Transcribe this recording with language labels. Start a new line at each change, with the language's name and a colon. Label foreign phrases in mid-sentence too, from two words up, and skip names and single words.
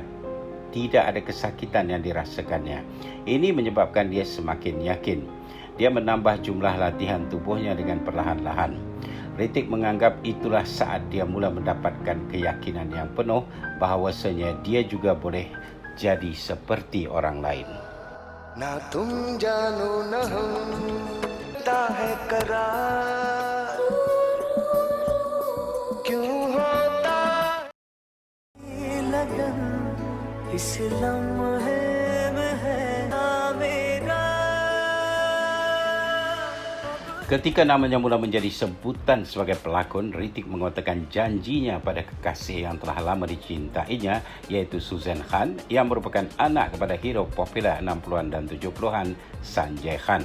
Malay: Tidak ada kesakitan yang dirasakannya. Ini menyebabkan dia semakin yakin. Dia menambah jumlah latihan tubuhnya dengan perlahan-lahan. Hrithik menganggap itulah saat dia mula mendapatkan keyakinan yang penuh bahawasanya dia juga boleh jadi seperti orang lain.
Hindi: ना तुम जानो न हम ता है करार क्यों होता ये लगन इस लम्हे में है ना मेरा.
Malay: Ketika namanya mula menjadi sebutan sebagai pelakon, Hrithik mengatakan janjinya pada kekasih yang telah lama dicintainya, iaitu Suzanne Khan, yang merupakan anak kepada hero popular 60-an dan 70-an Sanjay Khan.